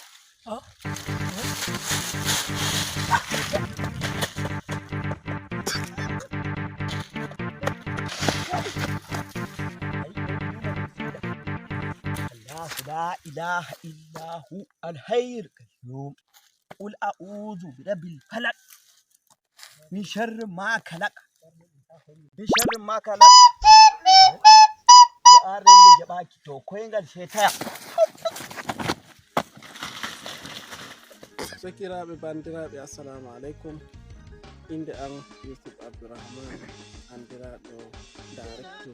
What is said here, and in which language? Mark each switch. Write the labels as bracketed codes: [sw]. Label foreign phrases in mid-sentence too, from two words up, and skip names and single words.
[ar] لا إله إلا هو الحي القيوم قل أعوذ برب الفلق من شر ما خلق من شر ما خلق [ff] aran da jabaki to koyngal setaya sakiraɓe bandiraɓe [ar] السلام عليكم [ff] inde an Yusuf Abdurrahman andiraɗo director